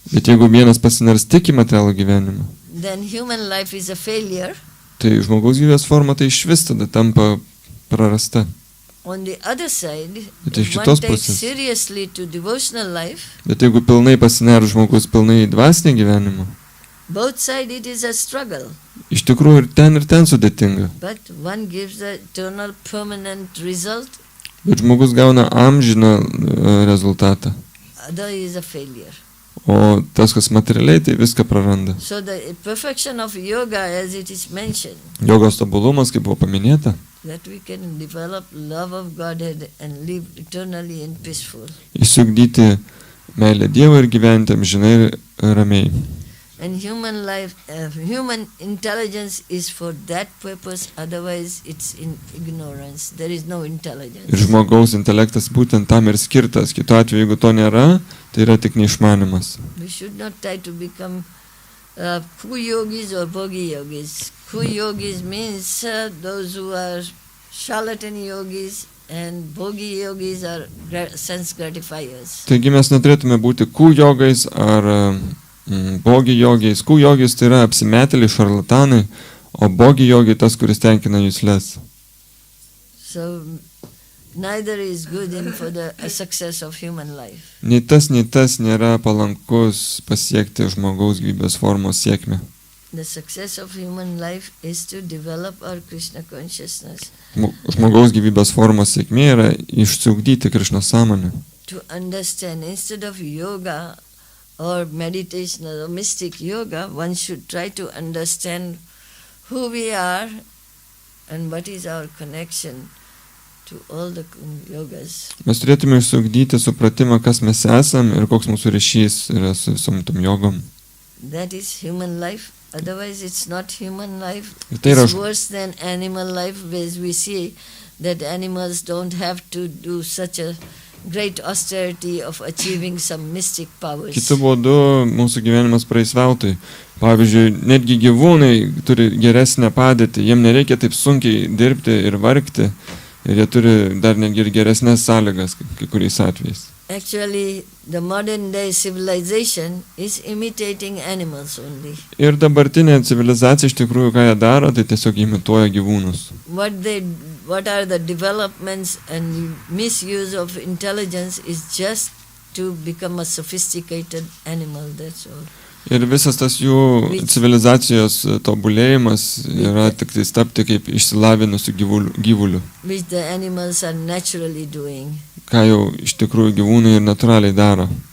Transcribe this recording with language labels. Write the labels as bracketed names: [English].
[Lithuanian] Bet jeigu vienas pasiners tik į materialų gyvenimą, [English] then human life is a failure. [Lithuanian] tai žmogaus gyvybės forma tai išvis tada tampa prarasta. [English] On the other side, [Lithuanian] Bet iš [English] if one [Lithuanian] kitos [English] takes [Lithuanian] pusės. [English] seriously to devotional life, [Lithuanian] Bet jeigu pilnai pasiner žmogus pilnai į dvasinį gyvenimą, [English] both sides it is a struggle. [Lithuanian] iš tikrųjų ir ten sudėtinga. [English] But one gives the eternal permanent result, [Lithuanian] Bet žmogus gauna amžiną rezultatą. [English] other is a failure. [Lithuanian] O tas, kas materialiai, tai viską praranda. [English] So the perfection of yoga, as it is mentioned, [Lithuanian] Jogos tobulumas, kaip buvo paminėta, [English] that we can develop love of Godhead and live eternally and peaceful. [Lithuanian] Išsiugdyti meilę Dievui ir gyventi amžinai ir ramiai. [English] And human life, human intelligence is for that purpose, otherwise it's in ignorance. There is no intelligence. [Lithuanian] Ir žmogaus intelektas būtent tam ir skirtas. Kitu atveju, jeigu to nėra, tai yra tik neišmanimas. [English] We should not try to become ku-yogis or bhogi-yogis. Ku-yogis means those who are charlatan yogis, and bhogi-yogis are sense gratifiers. [Lithuanian] Taigi mes neturėtume būti ku-jogais ar bogi-jogais. Ku-jogis tai yra apsimetėliai, šarlatanai, o bogi-jogai tas, kuris tenkina jusles. [English] So neither is good in for the success of human life. [Lithuanian] Nei tas nėra palankus pasiekti žmogaus gyvybės formos sėkmę. [English] The success of human life is to develop our Krishna consciousness. [Lithuanian] Žmogaus gyvybės formos sėkmė yra išsiugdyti Krišnos sąmonę. [English] To understand, instead of yoga or meditation or mystic yoga, one should try to understand who we are and what is our connection to all the yogas. [Lithuanian] Mes turėtume išsiugdyti supratimą, kas mes esam ir koks mūsų ryšys yra su visom tom jogom. [English] That is human life. Otherwise it's not human life. [Lithuanian] Tai yra [English] It's worse than animal life, as we see that animals don't have to do such a great austerity of achieving some mystic powers. [Lithuanian] Kitu būdu mūsų gyvenimas praeis veltui. Pavyzdžiui, netgi gyvūnai turi geresnę padėtį, jiem nereikia taip sunkiai dirbti ir vargti, ir jie turi dar netgi ir geresnės sąlygas kai kuriais atvejais. [English] Actually, the modern day civilization is imitating animals only. [Lithuanian] Ir dabartinė civilizacija iš tikrųjų, ką jie daro, tai tiesiog imituoja gyvūnus. [English] What are the developments and misuse of intelligence is just to become a sophisticated animal, that's all. [Lithuanian] Ir visas tas jų civilizacijos tobulėjimas yra tik tai tapti kaip išsilavinusių gyvulių. [English] Which the animals are naturally doing. [Lithuanian] Ką jau iš tikrųjų gyvūnai ir natūraliai daro.